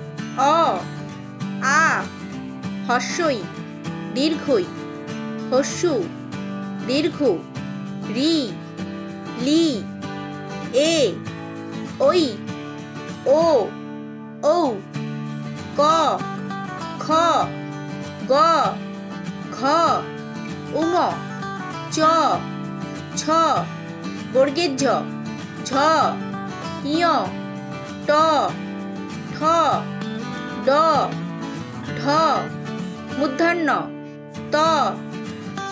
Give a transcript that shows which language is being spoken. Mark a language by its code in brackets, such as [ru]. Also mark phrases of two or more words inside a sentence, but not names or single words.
[bn] অ আ হস্যই দীর্ঘই হস্যু দীর্ঘ রি লি এ ওই ও ঔ ক খ গ ঘ উঙ চ ছ বর্গের ঝ ঝ ইয় ট ঠ ড ঢ মূর্ধন্য ত থ